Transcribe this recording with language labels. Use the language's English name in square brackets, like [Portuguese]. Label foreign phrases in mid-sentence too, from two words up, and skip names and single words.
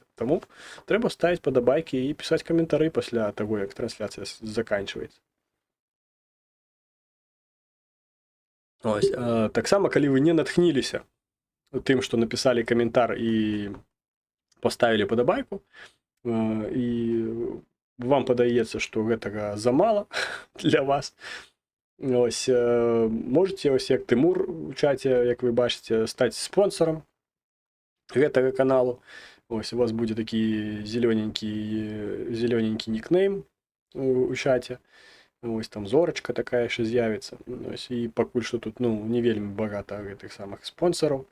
[Belarusian] Таму трэба ставіць падабайкі і пісаць каментары пасля таго, як трансляцыя заканчваецца. Ось, таксама, калі вы не натхніліся тым, што напісалі каментар і паставілі падабайку, і вам падаецца, што гэтага замала для вас, ось, можете, ось як Тымур у чаце, як вы бачыце, стаць спонсорам гэтага каналу. Ось, у вас будзе такі зелёненькі нікнейм у чаце. Ось там зорачка такая яшчэ з'явіцца. І пакуль што тут не вельмі багата гэтых самых спонсораў.